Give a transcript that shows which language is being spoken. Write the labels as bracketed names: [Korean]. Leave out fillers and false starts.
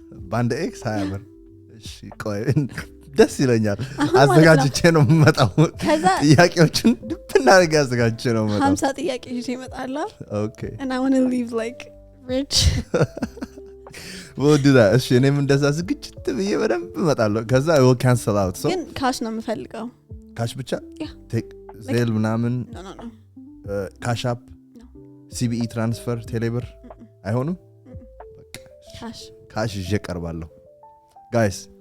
[Amharic] በአንድ ኤክስ 20 ብር እሺ ቆይ ደስ ይለኛል አዘጋጅቼ ነው መጣው ጥያቄዎችን ድብና አድርጌ አዘጋጅቼ ነው መጣው 50 ጥያቄ ይዤ እመጣለሁ [English] okay and I want to leave like rich we'll do that [Amharic] እሺ እኔም እንደዛ ዝግጅት ብዬ በደንብ እመጣለሁ ከዛ [English] I will cancel out so [Amharic] ግን ካሽ ነው የምፈልገው ካሽ ብቻ [English] yeah [Amharic] ዜል ምናምን [English] no [Amharic] ካሽ አፕ CBE ትራንስፈር ቴሌብር አይሆንም በቃ ካሽ ይዤ ቀርባለሁ guys